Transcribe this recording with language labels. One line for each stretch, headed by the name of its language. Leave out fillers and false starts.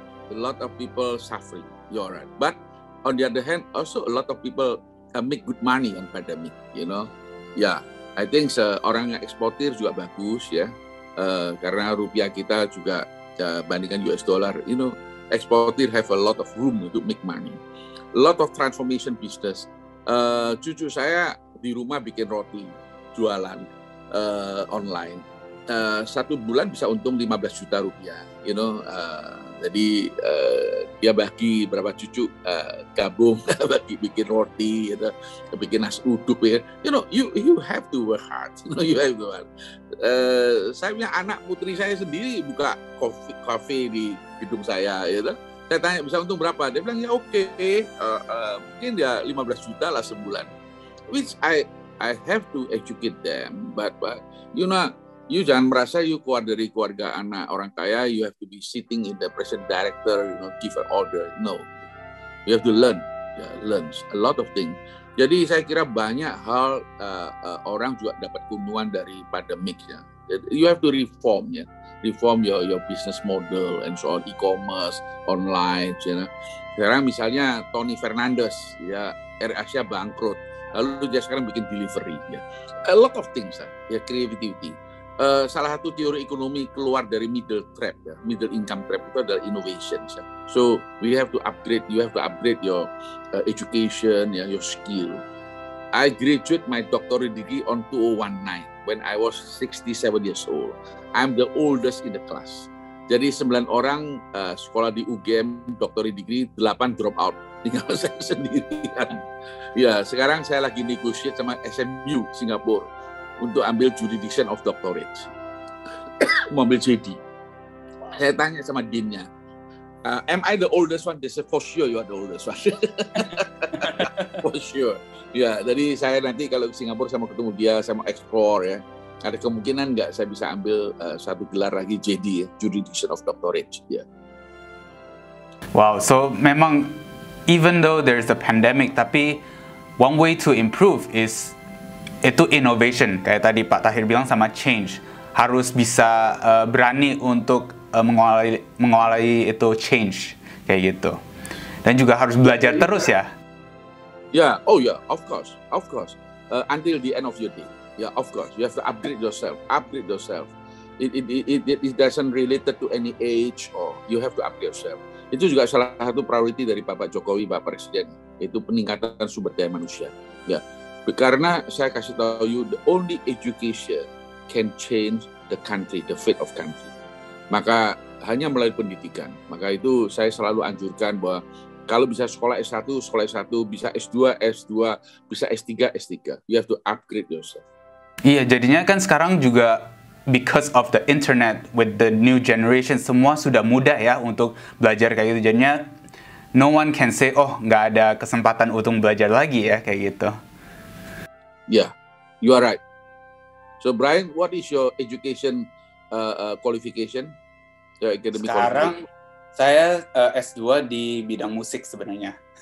English: A lot of people suffering. You are right. But on the other hand, also a lot of people make good money on pandemic. You know, yeah.
Indonesian: I think orang yang eksportir juga bagus ya, karena rupiah kita juga bandingkan US dollar.
English: You know, eksportir have a lot of room to make money. A lot of transformation business.
Indonesian: Cucu saya di rumah bikin roti, jualan online. 1 bulan bisa untung 15 juta rupiah,
English: you know.
Indonesian: Jadi dia bagi berapa cucu gabung bagi bikin roti, gitu, bikin nasi uduk ya.
English: You know, you have to work hard. You know, you have to work.
Indonesian: Saya punya anak putri saya sendiri buka cafe di gedung saya, gitu. Saya tanya bisa untung berapa? Dia bilang ya oke, mungkin ya 15 juta lah sebulan.
English: Which I have to educate them, but you know. You
Indonesian: jangan merasa
English: you
Indonesian: keluar dari keluarga anak orang kaya,
English: you have to be sitting in the president director, you know, give an order. No, you have to learn a lot of things.
Indonesian: Jadi saya kira banyak hal orang juga dapat keuntungan dari pandemik ya.
English: You have to reform ya, reform your business model and so on, e-commerce, online. You know.
Indonesian: Sekarang misalnya Tony Fernandes ya, AirAsia bangkrut, lalu dia sekarang bikin delivery ya.
English: A lot of things ya, creativity.
Indonesian: Salah satu teori ekonomi keluar dari middle income trap itu adalah innovation.
English: So we have to upgrade. You have to upgrade your education, your skill. I graduate my doctorate degree on 2019 when I was 67 years old. I'm the oldest in the class.
Indonesian: Jadi 9 orang sekolah di UGM doctorate degree, 8 drop out. Tinggal saya sendirian. Ya, sekarang saya lagi negotiate sama SMU Singapura untuk ambil jurisdiction of doctorate, mau ambil JD. Saya tanya sama deannya,
English: am I the oldest one? They said, for sure you are the oldest one. For sure.
Indonesian: Ya, jadi saya nanti kalau ke Singapura saya mau ketemu dia, saya mau explore ya. ada kemungkinan nggak saya bisa ambil satu gelar lagi JD, Jurisdiction of Doctorate. Ya.
English: Wow, so
Indonesian: memang
English: even though there's a pandemic, tapi one way to improve is itu innovation.
Indonesian: Kayak tadi Pak Tahir bilang sama change. Harus bisa berani untuk menguasai itu change kayak gitu. Dan juga harus belajar terus ya.
English: Yeah, oh yeah, of course. Until the end of your day. Yeah, of course. You have to upgrade yourself. It doesn't related to any age or you have to upgrade yourself.
Indonesian: Itu juga salah satu priority dari Bapak Jokowi, Pak Presiden. Itu peningkatan sumber daya manusia. Ya, karena saya kasih tahu
English: you, the only education can change the country, the fate of country.
Indonesian: Maka hanya melalui pendidikan. Maka itu saya selalu anjurkan bahwa kalau bisa sekolah S1, bisa S2, bisa S3.
English: You have to upgrade yourself.
Indonesian: Iya, jadinya kan sekarang juga
English: because of the internet with the new generation,
Indonesian: semua sudah mudah ya untuk belajar kayak gitu. Jadinya
English: no one can say, oh
Indonesian: nggak ada kesempatan untuk belajar lagi ya kayak gitu.
English: Yeah, you are right. So Brian, what is your education qualification? Your academic
Indonesian: Sekarang saya S2 di bidang musik sebenarnya.